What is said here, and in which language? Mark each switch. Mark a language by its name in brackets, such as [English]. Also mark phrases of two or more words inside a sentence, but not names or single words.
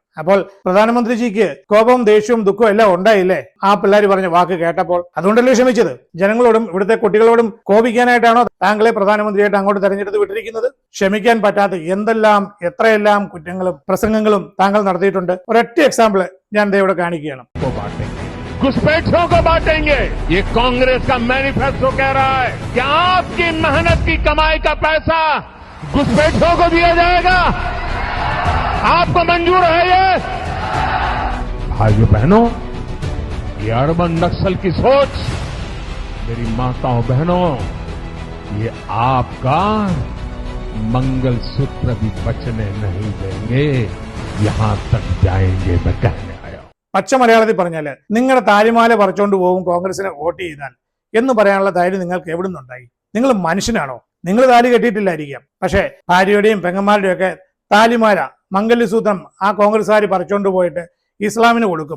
[Malayalam] അപ്പോൾ പ്രധാനമന്ത്രിജിക്ക് കോപവും ദേഷ്യവും ദുഃഖവും എല്ലാം ഉണ്ടായില്ലേ ആ പിള്ളേർ പറഞ്ഞ വാക്ക് കേട്ടപ്പോൾ? അതുകൊണ്ടല്ലേ ക്ഷമിച്ചത്? ജനങ്ങളോടും ഇവിടുത്തെ കുട്ടികളോടും കോപിക്കാനായിട്ടാണോ താങ്കളെ പ്രധാനമന്ത്രിയായിട്ട് അങ്ങോട്ട് തെരഞ്ഞെടുത്ത് വിട്ടിരിക്കുന്നത്? ക്ഷമിക്കാൻ പറ്റാത്ത എന്തെല്ലാം എത്രയെല്ലാം കുറ്റങ്ങളും പ്രസംഗങ്ങളും താങ്കൾ നടത്തിയിട്ടുണ്ട്. ഒരൊറ്റ എക്സാമ്പിൾ ഞാൻ ഇവിടെ കാണിക്കുകയാണ്. [Hindi] घुसपैठियों को बांटेंगे, ये कांग्रेस का मैनिफेस्टो कह रहा है कि आपकी मेहनत की कमाई का पैसा घुसपैठियों को दिया जाएगा। आपको मंजूर है ये? भाइयों बहनों, ये [English] urban Naxal [Hindi] की सोच, मेरी माताओं बहनों, ये आपका मंगलसूत्र भी बचने नहीं देंगे, यहां तक जाएंगे मैं कहने आया. [Malayalam] പച്ച മലയാളത്തിൽ പറഞ്ഞാല്, നിങ്ങളുടെ താലിമാല പറിച്ചോണ്ട് പോകും കോൺഗ്രസിനെ വോട്ട് ചെയ്താൽ എന്ന് പറയാനുള്ള ധൈര്യം നിങ്ങൾക്ക് എവിടെ നിന്നുണ്ടായി? നിങ്ങൾ മനുഷ്യനാണോ? നിങ്ങൾ താലി കെട്ടിയിട്ടില്ലായിരിക്കാം, പക്ഷെ ഭാര്യയുടെയും പെങ്ങന്മാരുടെയും ഒക്കെ താലിമാല, മംഗല്യസൂത്രം ആ കോൺഗ്രസ്സുകാർ പറിച്ചോണ്ട് പോയിട്ട് ഇസ്ലാമിന് കൊടുക്കും.